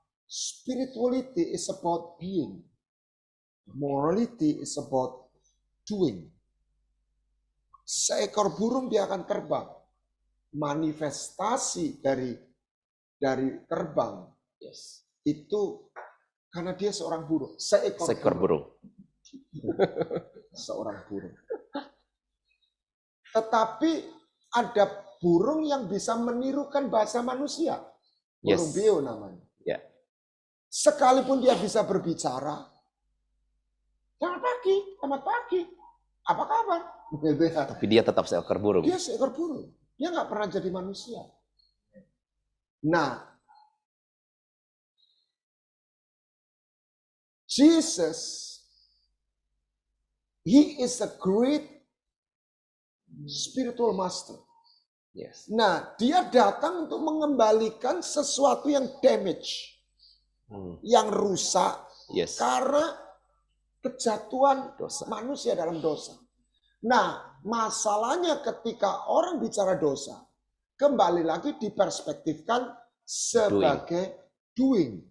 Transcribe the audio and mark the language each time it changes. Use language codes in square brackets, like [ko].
[en] Spirituality is about being. Morality is about doing. [id] Seekor burung dia akan terbang. Manifestasi dari terbang, [en] Yes. [id] itu karena dia seorang burung. Seekor burung. Seorang burung. Tetapi ada burung yang bisa menirukan bahasa manusia. Burung beo namanya. Ya. Sekalipun dia bisa berbicara, selamat pagi, apa kabar? Tapi dia tetap seekor burung. Dia seekor burung. Dia nggak pernah jadi manusia. [en] Nah, Jesus, He is a great spiritual master. Yes. [id] Nah, dia datang untuk mengembalikan sesuatu yang damage, yang rusak, karena kejatuhan manusia dalam dosa. Nah, masalahnya ketika orang bicara dosa, kembali lagi diperspektifkan sebagai doing.